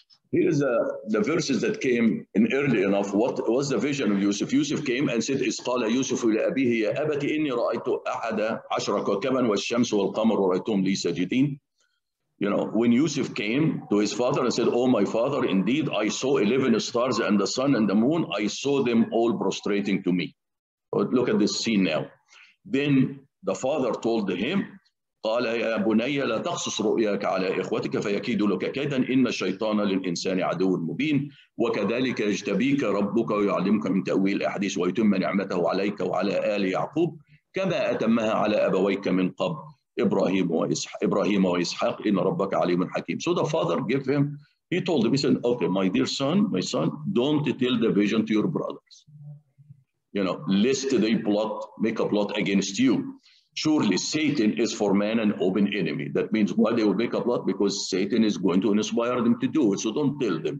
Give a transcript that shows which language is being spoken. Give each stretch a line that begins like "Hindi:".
English: Here's the verses that came in early enough. What was the vision of Yusuf? Yusuf came and said,
Arabic: إِذْ قَالَ يُوسُفُ لِأَبِيهِ يَا أَبَتِ إِنِّي رَأَيْتُ أَحَدَ عَشْرَ كَوْكَبًا وَالشَّمْسُ وَالْقَمَرُ رَأَيْتُهُمْ لِي سَاجِدِينَ.
English: When Yusuf came to his father and said, oh, my father, indeed, I saw 11 stars and the sun and the moon. I saw them all prostrating to me. But look at this scene now. Then the father told him,
Arabic: قال يا بني لا تقصص رؤياك على إخوتك فيكيدوا لك كيدا إن الشيطان للإنسان عدو مبين وكذلك يجتبيك ربك ويعلمك من تأويل الأحاديث ويتم نعمته عليك وعلى آل يعقوب كما أتمها على أبويك من قبل إبراهيم وإسحاق إن ربك عليم حكيم.
English: So the father gave him, he told him, he said, okay, my dear son, my son, don't tell the vision to your brothers. Lest they make a plot against you. Surely Satan is for man an open enemy. That means why they will make a plot? Because Satan is going to inspire them to do it. So don't tell them.